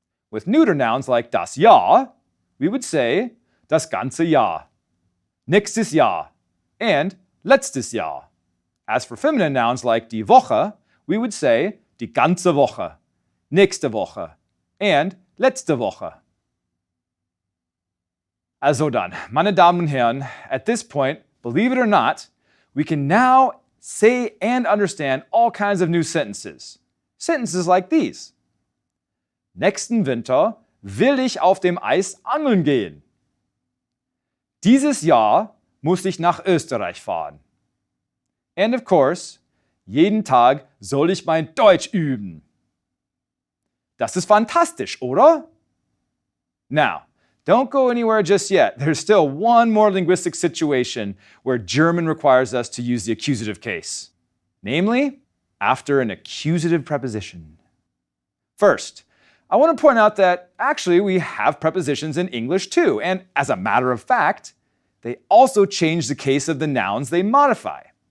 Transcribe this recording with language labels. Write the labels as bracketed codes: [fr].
[en] With neuter nouns like das Jahr, we would say das ganze Jahr, nächstes Jahr, and letztes Jahr. As for feminine nouns like die Woche, we would say die ganze Woche, nächste Woche, and letzte Woche. [de] Also dann, meine Damen und Herren, [en] at this point, believe it or not, we can now say and understand all kinds of new sentences. Sentences like these. [de] Nächsten Winter will ich auf dem Eis angeln gehen. Dieses Jahr muss ich nach Österreich fahren. [en] And of course, [de] jeden Tag soll ich mein Deutsch üben. Das ist fantastisch, oder? [en] Now, don't go anywhere just yet. There's still one more linguistic situation where German requires us to use the accusative case. Namely, after an accusative preposition. First, I want to point out that actually we have prepositions in English too, and as a matter of fact, they also change the case of the nouns they modify.